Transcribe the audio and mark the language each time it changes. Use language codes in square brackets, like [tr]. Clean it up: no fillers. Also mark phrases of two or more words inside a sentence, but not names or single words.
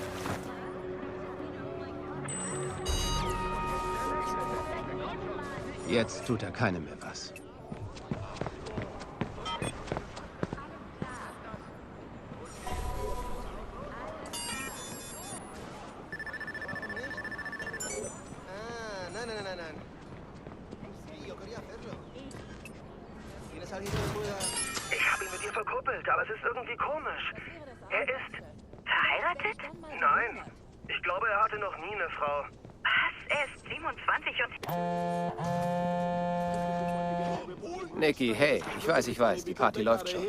[de] Jetzt tut er keinem mehr was. Nein. [es] Sí, yo quería hacerlo. ¿Tienes alguien que me pueda...? [de] Ich habe ihn mit ihr verkuppelt, aber es ist irgendwie komisch. Er ist... Verheiratet? Nein. Ich glaube, er hatte noch nie eine Frau. Was? Er ist 27 und... Nikki, hey, ich weiß, die Party läuft schon.